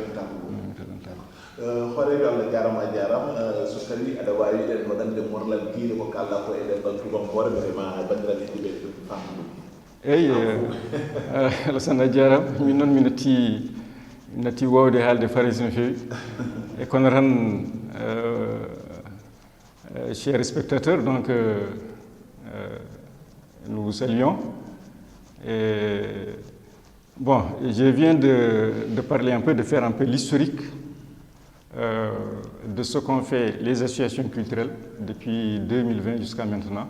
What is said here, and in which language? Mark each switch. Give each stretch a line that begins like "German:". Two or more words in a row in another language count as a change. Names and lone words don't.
Fula: hooreɓe Allah jarama a jarama so tawi aɗa wawi ɗen waɗande morlal guiɗe ko kalɗa ko e ɗemɗal tubankore vraiment bandiraɓe heddiɓe famde ɗum eyyi Alassane a jarama min noon mi natti wowde haalde farisi no fewi e kono tan
French: chers spectateurs donc nous vous saluons et bon je viens de parler un peu de faire un peu l'historique de ce qu'ont fait les associations culturelles depuis 2020 jusqu'à maintenant.